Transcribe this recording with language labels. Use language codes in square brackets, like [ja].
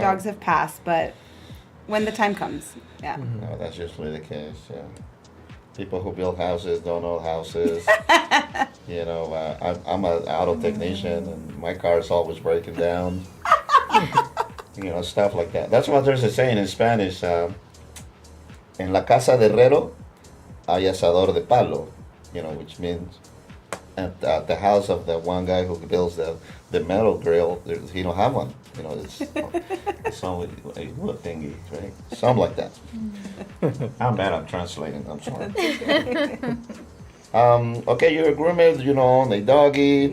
[en] dogs have passed, but when the time comes, yeah. No, that's usually the case, yeah. People who build houses don't own houses. You know, I'm an auto technician, and my car is always breaking down. You know, stuff like that. That's what there's a saying in Spanish. [es] En la casa de herrero hay asador de palo. [en] You know, which means at the house of the one guy who builds the metal grill, he don't have one. You know, it's only a wood thingy, right? Something like that. I'm bad at translating. I'm sorry. Okay, you're a groomer. You know, own a doggy.